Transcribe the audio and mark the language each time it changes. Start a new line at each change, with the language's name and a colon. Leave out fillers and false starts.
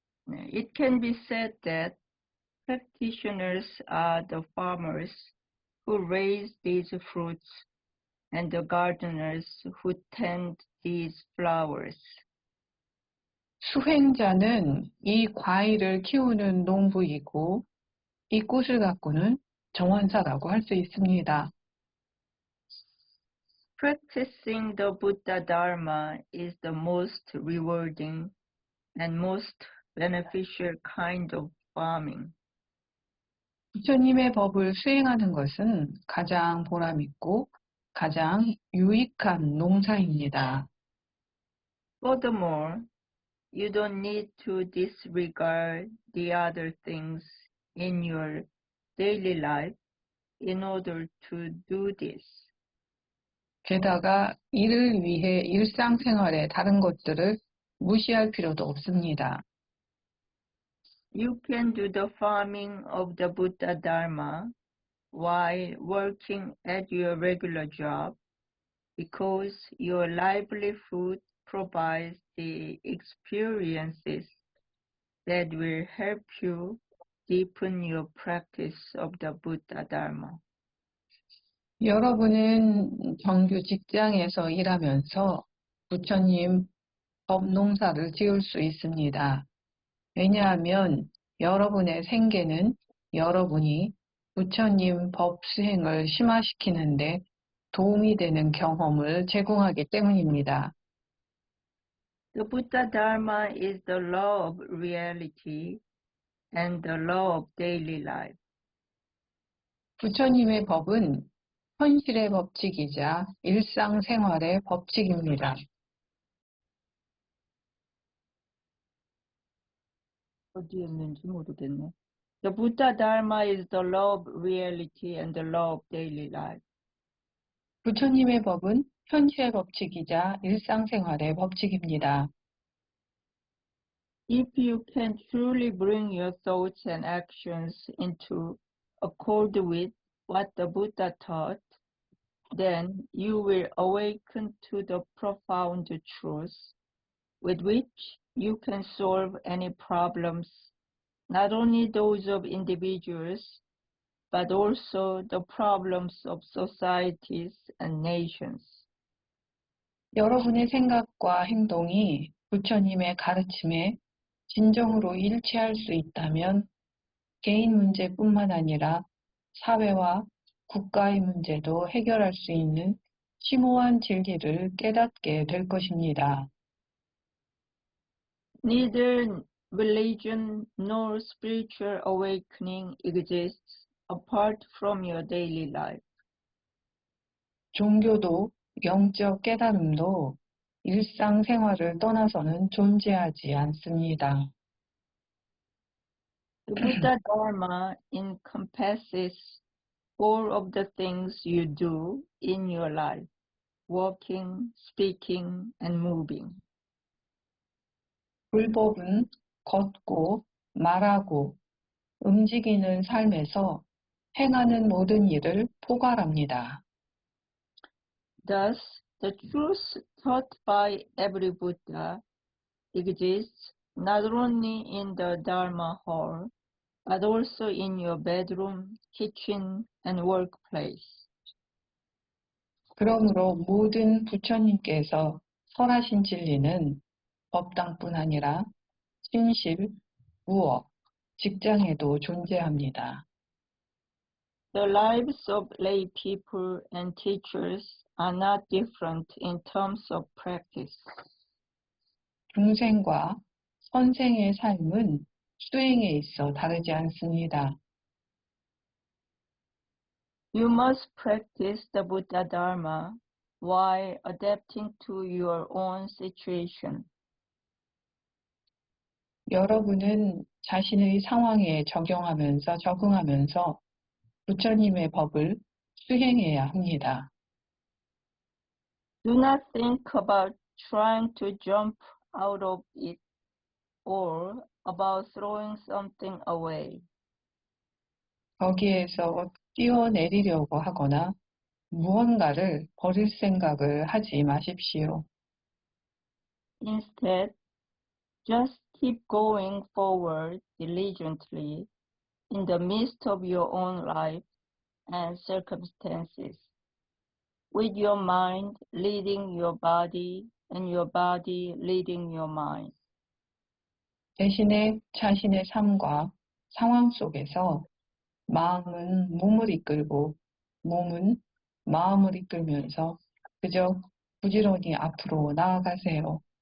English: It can be said that practitioners are the farmers who raise these fruits and the gardeners who tend these flowers.
Korean: 수행자는 이 과일을 키우는 농부이고 이 꽃을 가꾸는 정원사라고 할 수 있습니다.
English: Practicing the Buddha Dharma is the most rewarding and most beneficial kind of farming.
Korean: 부처님의 법을 수행하는 것은 가장 보람있고 가장 유익한 농사입니다.
English: Furthermore, you don't need to disregard the other things in your daily life in order to do this.
Korean: 게다가 이를 위해 일상생활의 다른 것들을 무시할 필요도 없습니다.
English: You can do the farming of the Buddha Dharma while working at your regular job because your livelihood provides the experiences that will help you deepen your practice of the Buddha Dharma.
Korean: 여러분은 정규 직장에서 일하면서 부처님 법 농사를 지을 수 있습니다. 왜냐하면 여러분의 생계는 여러분이 부처님 법 수행을 심화시키는데 도움이 되는 경험을 제공하기 때문입니다.
English: The Buddha Dharma is the law of reality and the law of daily life.
Korean: 부처님의 법은 현실의 법칙이자 일상생활의 법칙입니다. 어디에 있는지 모르겠네.
English: The Buddha Dharma is the law of reality and the law of daily life.
Korean: 부처님의 법은 현실의 법칙이자 일상생활의 법칙입니다.
English: If you can truly bring your thoughts and actions into accord with what the Buddha taught, then you will awaken to the profound truth with which you can solve any problems, not only those of individuals, but also the problems of societies and nations.
Korean: 여러분의 생각과 행동이 부처님의 가르침에 진정으로 일치할 수 있다면 개인 문제뿐만 아니라 사회와 국가의 문제도 해결할 수 있는 심오한 진리를 깨닫게 될 것입니다.
English: Neither religion nor spiritual awakening exists apart from your daily life.
Korean: 종교도 영적 깨달음도 일상생활을 떠나서는 존재하지 않습니다.
English: The Buddha Dharma encompasses all of the things you do in your life, walking, speaking, and moving.
Korean: 불법은 걷고 말하고 움직이는 삶에서 행하는 모든 일을 포괄합니다.
English: Thus, The truth taught by every Buddha exists not only in the Dharma hall, but also in your bedroom, kitchen, and workplace.
Korean: 그러므로 모든 부처님께서 설하신 진리는 법당뿐 아니라 신실, 무업, 직장에도 존재합니다.
English: The lives of lay people and teachers are not different in terms of practice.
Korean: 중생과 선생의 삶은 수행에 있어 다르지 않습니다.
English: You must practice the Buddha Dharma while adapting to your own situation.
Korean: 여러분은 자신의 상황에 적응하면서 부처님의 법을 수행해야 합니다.
English: Do not think about trying to jump out of it or about throwing something away.
Korean: 거기에서 뛰어내리려고 하거나 무언가를 버릴 생각을 하지 마십시오.
English: Instead, just keep going forward diligently in the midst of your own life and circumstances, with your mind leading your body and your body leading your mind.
Korean: 대신에 자신의 삶과 상황 속에서 마음은 몸을 이끌고 몸은 마음을 이끌면서 그저 부지런히 앞으로 나아가세요.